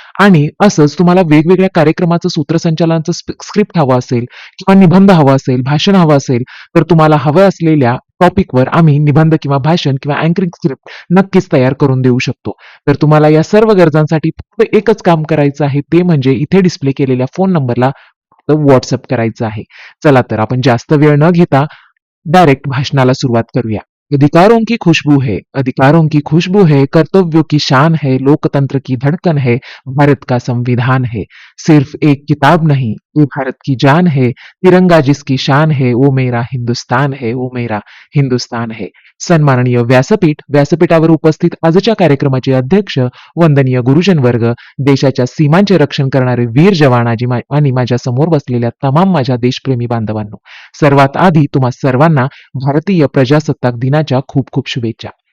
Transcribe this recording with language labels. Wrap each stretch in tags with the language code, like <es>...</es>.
<mr>आणि असंच तुम्हाला वेगवेगळ्या कार्यक्रमाचं सूत्रसंचालनाचं स्क्रिप्ट हवं असेल किंवा निबंध हवा असेल, भाषण हवं असेल, तर तुम्हाला हवं असलेल्या टॉपिकवर आम्ही निबंध किंवा भाषण किंवा अँकरिंग स्क्रिप्ट नक्कीच तयार करून देऊ शकतो. तर तुम्हाला या सर्व गरजांसाठी फक्त एकच काम करायचं आहे, ते म्हणजे इथे डिस्प्ले केलेल्या फोन नंबरला व्हॉट्सअप करायचं आहे. चला तर आपण जास्त वेळ न घेता डायरेक्ट भाषणाला सुरुवात करूया.</mr> <hi>अधिकारों की खुशबू है, अधिकारों की खुशबू है, कर्तव्यों की शान है, लोकतंत्र की धड़कन है, भारत का संविधान है, सिर्फ एक किताब नहीं, ये भारत की जान है, तिरंगा जिसकी शान है, वो मेरा हिंदुस्तान है, वो मेरा हिंदुस्तान है.</hi> <mr>सन्माननीय व्यासपीठ, व्यासपीठावर उपस्थित आजच्या कार्यक्रमाचे अध्यक्ष, वंदनीय गुरुजन वर्ग, देशाच्या सीमांचे रक्षण करणारे वीर जवान आणि माझ्या समोर बसलेल्या तमाम माझ्या देशप्रेमी बांधवांनो, सर्वात आधी तुम्हा सर्वांना भारतीय प्रजासत्ताक दिनाच्या खूप खूप शुभेच्छा.</mr>